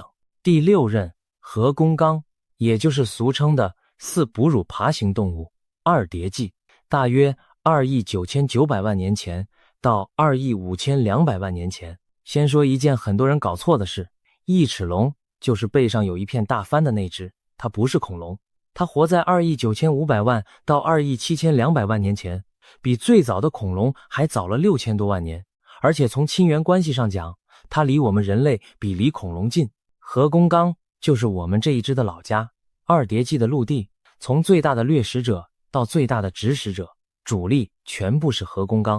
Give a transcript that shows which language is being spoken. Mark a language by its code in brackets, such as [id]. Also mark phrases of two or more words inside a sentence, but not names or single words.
[zh] 第6任核工綱，也就是俗稱的4哺乳爬行動物二叠紀，大約2億9900萬年前到2億5200萬年前。先說一件很多人搞錯的事，翼齿龙就是背上有一片大帆的那只，它不是恐龍，它活在2億9500萬到2亿7200萬年前，比最早的恐龍還早了6000多萬年，而且從親缘關係上講，它離我們人類比離恐龍近。核工纲就是我們這一支的老家。二疊紀的陸地，從最大的掠食者到最大的植食者，主力全部是河弓纲。